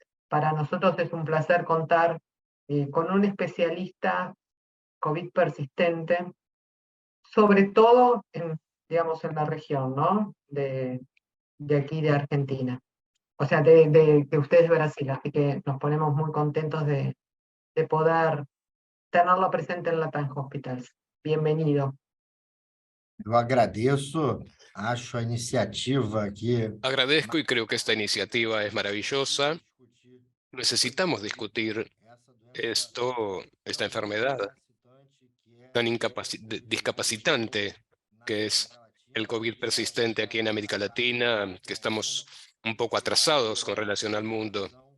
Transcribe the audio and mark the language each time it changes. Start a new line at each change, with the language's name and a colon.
Spanish: Para nosotros es un placer contar con un especialista COVID persistente, sobre todo digamos, en la región, ¿no? De aquí de Argentina. O sea, de ustedes de Brasil. Así que nos ponemos muy contentos de poder tenerlo presente en Latam Hospitals. Bienvenido.
Portuguese: Eu agradeço, acho a iniciativa aqui.
Spanish: Agradezco y creo que esta iniciativa es maravillosa. Necesitamos discutir esta enfermedad tan discapacitante que es el COVID persistente aquí en América Latina, que estamos un poco atrasados con relación al mundo.